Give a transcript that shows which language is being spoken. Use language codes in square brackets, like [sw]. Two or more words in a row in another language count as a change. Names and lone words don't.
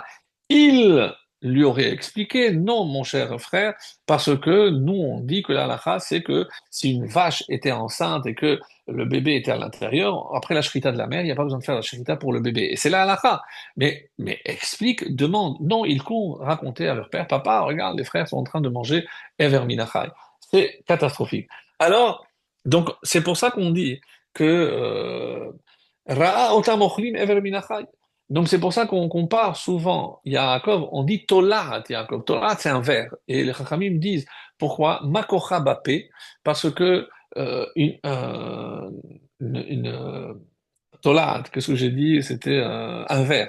[fr] Il lui aurait expliqué, non, mon cher frère, parce que nous, on dit que la halakha, c'est que si une vache était enceinte et que le bébé était à l'intérieur, après la shrita de la mère, il n'y a pas besoin de faire la shrita pour le bébé. Et c'est la halakha. Mais explique, demande. Non, ils courent raconter à leur père, papa, regarde, les frères sont en train de manger [he] אבר מן החי. [fr] C'est catastrophique. Alors, donc, c'est pour ça qu'on dit que [he] ראה אותם אוכלים אבר מן החי. [fr] Donc c'est pour ça qu'on compare souvent Yaakov, on dit [he] תולעת יעקב. [fr] Tolat c'est un verre. Et les Chachamim disent pourquoi [he] מה כוחו בפה, [fr] parce que une Tolat, qu'est-ce que j'ai dit? C'était un verre.